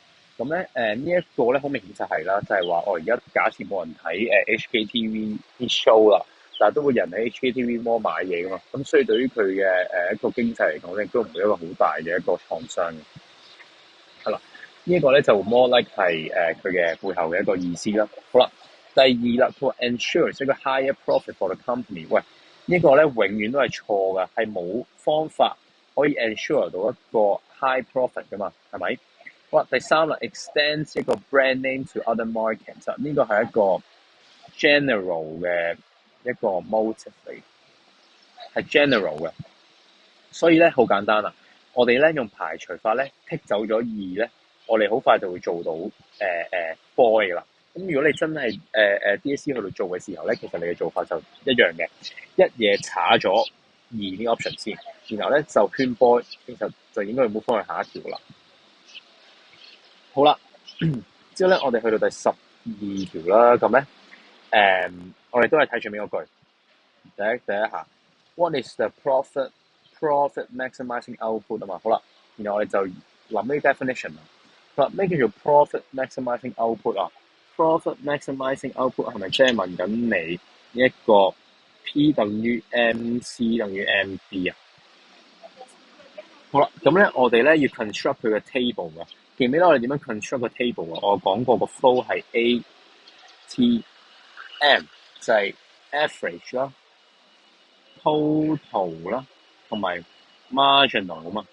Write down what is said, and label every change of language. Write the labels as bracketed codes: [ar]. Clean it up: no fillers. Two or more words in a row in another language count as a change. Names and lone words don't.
[yue] 咁咧呢一個咧好明顯就係啦，就係話我而家假設冇人睇HKTV 啲 show 啦，但係都會有人喺 HKTV Mall 買嘢噶嘛。咁所以對於佢嘅一個經濟嚟講咧，都唔會一個好大嘅一個創傷嘅。係啦，呢一個咧就 [en] more like [yue] 係佢嘅背後嘅一個意思啦。好啦，第二啦，佢話 ensure 一個 [en] higher profit for the company。 [yue] 喂，呢個咧永遠都係錯㗎，係冇方法可以 ensure 到一個 [en] high profit [yue] 㗎嘛，係咪？好啦，第三啦 extend 一個 [en] brand name to other markets。 [yue] 呢個係一個 general 嘅一個 motive 嚟，係 general 嘅。所以咧好簡單啦，我哋咧用排除法咧剔走咗2咧，我哋好快就會做到boy 啦。咁如果你真係DSE 去到做嘅時候咧，其實你嘅做法就一樣嘅，一嘢查咗2呢個 option 先，然後咧就圈波，其實就應該要 move 翻去下一條啦。好啦，之後咧我哋去到第12條啦，咁咧我哋都係睇最尾嗰句，第一下 ， [en] What is the profit maximizing output [yue] 啊嘛，好啦，然後我哋就諗呢啲 definition 啦。咩叫做 [en] profit maximizing output [yue] 啊？ [en] profit maximizing output [yue] 係咪即係問緊你一個 P 等於 MC 等於 MB 啊？好啦，咁咧我哋咧要 construct 佢嘅 table 㗎。記唔記得我哋點樣 construct 個 table 啊？我講過個 flow 係 ATM 就係 average 啦、total 啦同埋 marginal 啊嘛。